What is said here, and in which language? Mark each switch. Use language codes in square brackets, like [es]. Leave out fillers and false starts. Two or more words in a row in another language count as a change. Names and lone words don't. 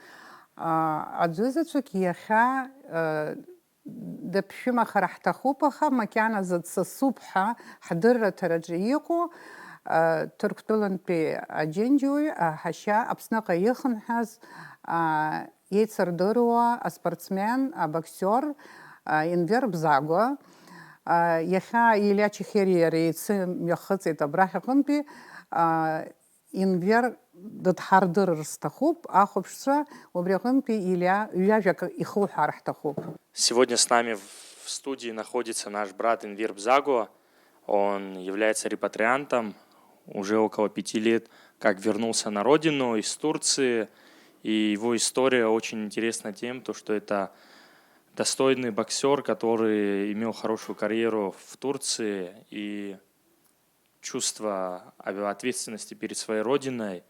[ab] Аӡәызаҵәык иахьа даԥшәымахара ҳҭахуп, аха макьаназы дсасуп ҳәа ҳдырраҭараҿы иҟоу Ҭырқәтәылантәи аџьынџьуаҩ ҳашьа Аԥсныҟа ихынҳәаз еицырдыруа аспортсмен, абоксер Енвер Бзагәа. Иахьа Илиа Чехериа иацы мҩахыҵит абрахь аҟынтәи. Енвер дыдҳардырыр сҭахуп, ахәаԥшцәа убри аҟынтәи Илиа ҩажәак ихуҳәаар ҳҭахуп. [ru] Сегодня с нами в студии находится наш брат Енвер Бзагуа. Он является репатриантом, уже около 5 лет, как вернулся на родину из Турции. И его история очень интересна тем, что это достойный боксер, который имел хорошую карьеру в Турции, и чувство ответственности перед своей родиной.